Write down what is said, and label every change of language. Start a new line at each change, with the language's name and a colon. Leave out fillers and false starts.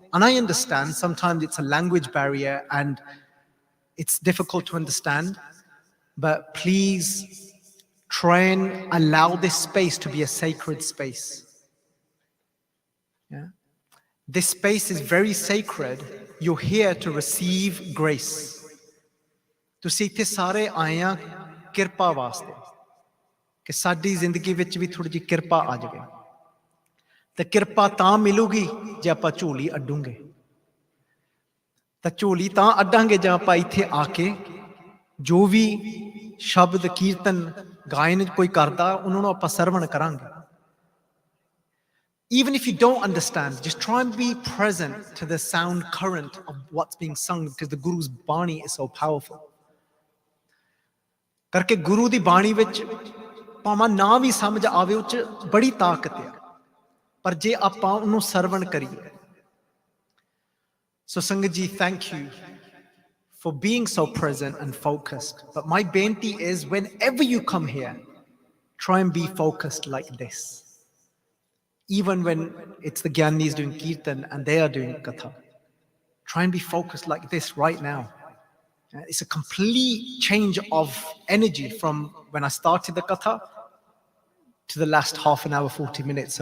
English: And I understand sometimes it's a language barrier and it's difficult to understand, but please try and allow this space to be a sacred space. Yeah? This space is very sacred. You're here to receive grace.
Punjabi: ਤੁਸੀਂ ਇੱਥੇ ਸਾਰੇ ਆਏ ਆ ਕਿਰਪਾ ਵਾਸਤੇ ਕਿ ਸਾਡੀ ਜ਼ਿੰਦਗੀ ਵਿੱਚ ਵੀ ਥੋੜੀ ਜਿਹੀ ਕਿਰਪਾ ਆ ਜਾਵੇ ਤੇ ਕਿਰਪਾ ਤਾਂ ਮਿਲੂਗੀ ਜੇ ਆਪਾਂ ਝੋਲੀ ਅੱਡੂਗੇ ਤਾਂ ਝੋਲੀ ਤਾਂ ਅੱਡਾਂਗੇ ਜੇ ਆਪਾਂ ਇੱਥੇ ਆ ਕੇ ਜੋ ਵੀ ਸ਼ਬਦ ਕੀਰਤਨ ਗਾਇਨ ਕੋਈ ਕਰਦਾ ਉਹਨਾਂ ਨੂੰ ਆਪਾਂ ਸਰਵਣ ਕਰਾਂਗੇ
English: Even if you don't understand, just try and be present to the sound current of what's being sung because the Guru's Bani is so powerful.
Punjabi: ਕਰਕੇ ਗੁਰੂ ਦੀ ਬਾਣੀ ਵਿੱਚ ਭਾਵੇਂ ਨਾ ਵੀ ਸਮਝ ਆਵੇ ਉਹ 'ਚ ਬੜੀ ਤਾਕਤ ਹੈ ਪਰ ਜੇ ਆਪਾਂ ਉਹਨੂੰ ਸਰਵਣ ਕਰੀਏ
English: So Sangat ji, thank you for being so present and focused. But my benti is whenever you come here, try and be focused like this. Even when it's the Gyanis doing Kirtan and they are doing Katha. Try and be focused like this right now. It's a complete change of energy from when I started the Katha to the last half an hour, 40 minutes.